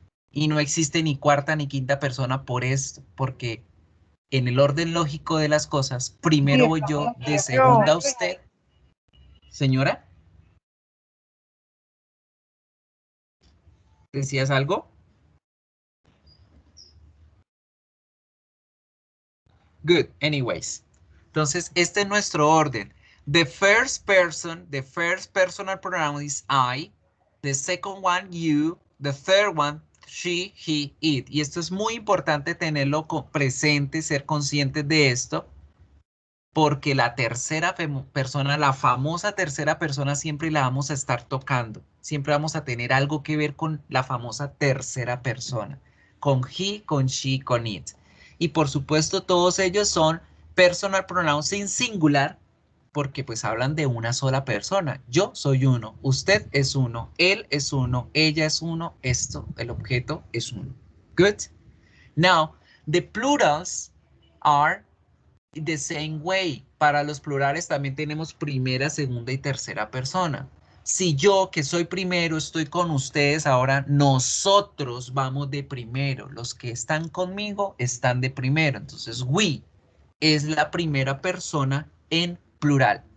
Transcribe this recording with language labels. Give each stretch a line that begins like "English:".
Spanish: Y no existe ni cuarta ni quinta persona por esto, porque en el orden lógico de las cosas, primero voy yo, de segunda usted. Señora, ¿decías algo?
English: Good, anyways.
Spanish: Entonces, este es nuestro orden.
English: The first personal pronoun is I. The second one, you. The third one, she, he, it.
Spanish: Y esto es muy importante tenerlo presente, ser conscientes de esto, porque la tercera persona, la famosa tercera persona, siempre la vamos a estar tocando. Siempre vamos a tener algo que ver con la famosa tercera persona. Con he, con she, con it. Y por supuesto todos ellos son personal pronouns en singular, porque pues hablan de una sola persona. Yo soy uno, usted es uno, él es uno, ella es uno, esto, el objeto es uno.
English: Good? Now, the plurals are the same way.
Spanish: Para los plurales también tenemos primera, segunda y tercera persona. Si yo, que soy primero, estoy con ustedes, ahora nosotros vamos de primero. Los que están conmigo están de primero. Entonces, we es la primera persona en plural.